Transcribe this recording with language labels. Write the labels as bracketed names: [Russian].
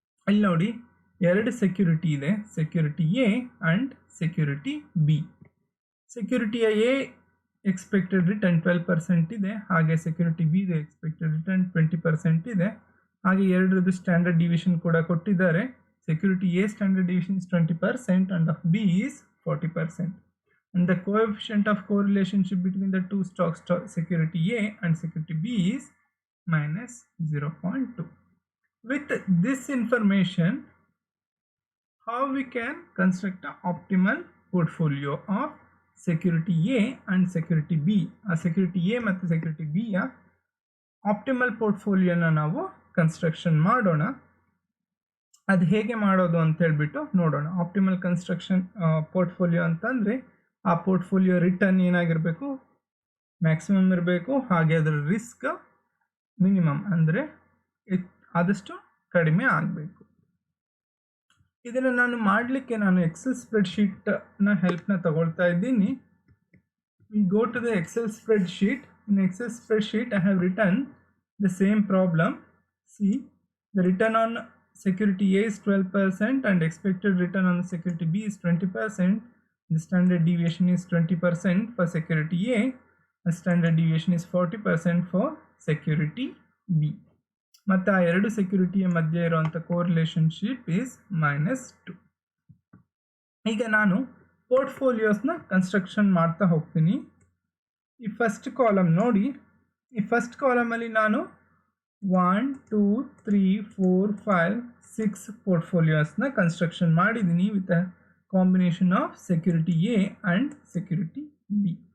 [Kannada] ಇಲ್ಲಿ ನೋಡಿ, ಎರಡು ಸೆಕ್ಯೂರಿಟಿ ಇದೆ, security A and security B. ಸೆಕ್ಯೂರಿಟಿಯ A expected return 12% ಇದೆ, ಹಾಗೆ ಸೆಕ್ಯೂರಿಟಿ ಬಿ ಇದೆ ಎಕ್ಸ್ಪೆಕ್ಟೆಡ್ ರಿಟರ್ನ್ 20% ಇದೆ. ಹಾಗೆ ಎರಡರದ್ದು ಸ್ಟ್ಯಾಂಡರ್ಡ್ ಡಿವಿಷನ್ ಕೂಡ ಕೊಟ್ಟಿದ್ದಾರೆ. [English] Security A standard division is 20% and of B is 40%. And the coefficient of correlationship between the two stocks, security A and security B, is minus 0.2. With this information, how we can construct an optimal portfolio of security A and security B. [Kannada] A security A ಮತ್ತು security B ಯ optimal portfolio ನ ನಾವು construction ಮಾಡೋಣ. ಅದು ಹೇಗೆ ಮಾಡೋದು ಅಂತ ಹೇಳ್ಬಿಟ್ಟು ನೋಡೋಣ. ಆಪ್ಟಿಮಲ್ ಕನ್ಸ್ಟ್ರಕ್ಷನ್ ಪೋರ್ಟ್ಫೋಲಿಯೋ ಅಂತಂದರೆ ಆ ಪೋರ್ಟ್ಫೋಲಿಯೋ ರಿಟರ್ನ್ ಏನಾಗಿರಬೇಕು, ಮ್ಯಾಕ್ಸಿಮಮ್ ಇರಬೇಕು, ಹಾಗೆ ಅದರ ರಿಸ್ಕ್ ಮಿನಿಮಮ್ ಅಂದರೆ ಆದಷ್ಟು ಕಡಿಮೆ ಆಗಬೇಕು. ಇದನ್ನು ನಾನು ಮಾಡಲಿಕ್ಕೆ ನಾನು ಎಕ್ಸೆಲ್ ಸ್ಪ್ರೆಡ್ಶೀಟ್ನ ಹೆಲ್ಪ್ನ ತಗೊಳ್ತಾ ಇದ್ದೀನಿ. [English] We go to the Excel spreadsheet. In Excel spreadsheet I have return the same problem. See, the return on security A is 12% and expected return on the security B is 20%. The standard deviation is 20% for security A. The standard deviation is 40% for security B. [Kannada] ಮತ್ತು ಆ ಎರಡು ಸೆಕ್ಯೂರಿಟಿಯ ಮಧ್ಯೆ ಇರುವಂಥ ಕೋರಿಲೇಷನ್ಶಿಪ್ is -2. ಈಗ ನಾನು ಪೋರ್ಟ್ಫೋಲಿಯೋಸ್ನ construction ಮಾಡ್ತಾ ಹೋಗ್ತೀನಿ. ಈ ಫಸ್ಟ್ ಕಾಲಮ್ ನೋಡಿ, ಈ ಫಸ್ಟ್ ಕಾಲಮಲ್ಲಿ ನಾನು 1 2 3 4 5 6 ಪೋರ್ಟ್ಫೋಲಿಯೋಸ್ನ ಕನ್ಸ್ಟ್ರಕ್ಷನ್ ಮಾಡಿದ್ದೀನಿ [English] With a combination of security A and security B.